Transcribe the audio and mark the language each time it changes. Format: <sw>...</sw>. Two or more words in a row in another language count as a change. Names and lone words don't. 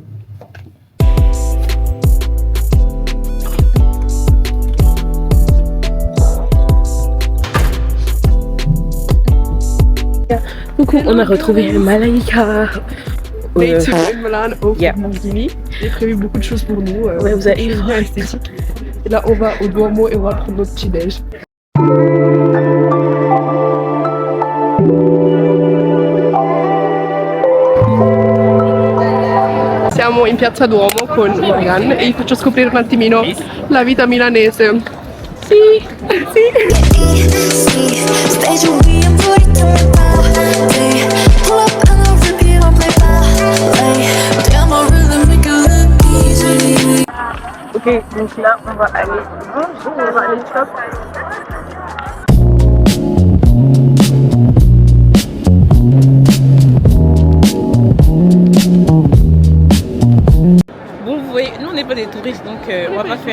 <fr>Coucou, on a retrouvé Malaika. J'ai prévu beaucoup de choses pour nous. Ouais, vous allez bien esthétique. Et là, on va au Duomo et on va prendre notre petit déj.</fr> <it>Siamo in piazza Duomo con Morgan e vi faccio scoprire un attimino la vita milanese. Sì, sì.</it> <fr>Ok, donc là on va aller manger, on va aller shop. Bon, vous voyez, nous on n'est pas des touristes donc on va pas faire.</fr>